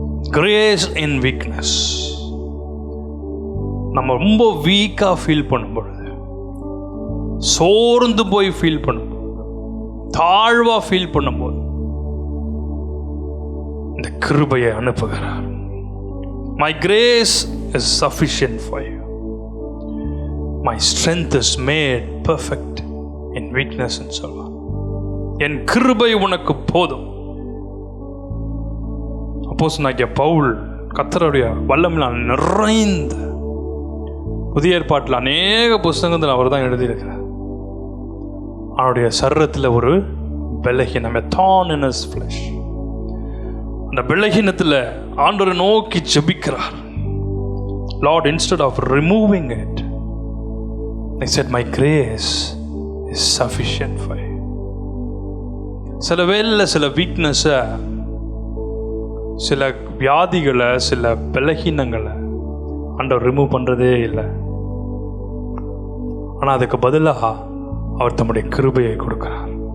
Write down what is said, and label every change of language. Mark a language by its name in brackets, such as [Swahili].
[English] Grace in weakness. [Tamil] நம்ம ரொம்ப வீக்கா ஃபீல் பண்ணும்பொழுது, சோர்ந்து போய் ஃபீல் பண்ணும்போது, தாழ்வா ஃபீல் பண்ணும்போது இந்த கிருபையை அனுப்புகிறார். [English] My grace is sufficient for you. My strength is made perfect in weakness and [Tamil] சொல்வார். என் கிருபை உனக்கு போதும். அப்போஸ்தலனாகிய பவுல் கர்த்தருடைய வல்லமையால் நிறைந்த, புதிய ஏற்பாட்டில் அநேக புத்தகங்கள் அவர் தான் எழுதியிருக்கிறார். அவருடைய சரீரத்தில் ஒரு பலகீனம், [English] a thorn in his flesh. [Tamil] அந்த பலகீனத்தில் ஆண்டவரை நோக்கி ஜெபிக்கிறார். Lord, instead of removing it, he said, my grace is sufficient for you. சில வேளையில சில வீக்னஸை, சில வியாதிகளை, சில பலகீனங்களை ஆண்டவர் ரிமூவ் பண்ணுறதே இல்லை. ஆனால் அதுக்கு பதிலாக அவர் தம்முடைய கிருபையை கொடுக்கிறார்.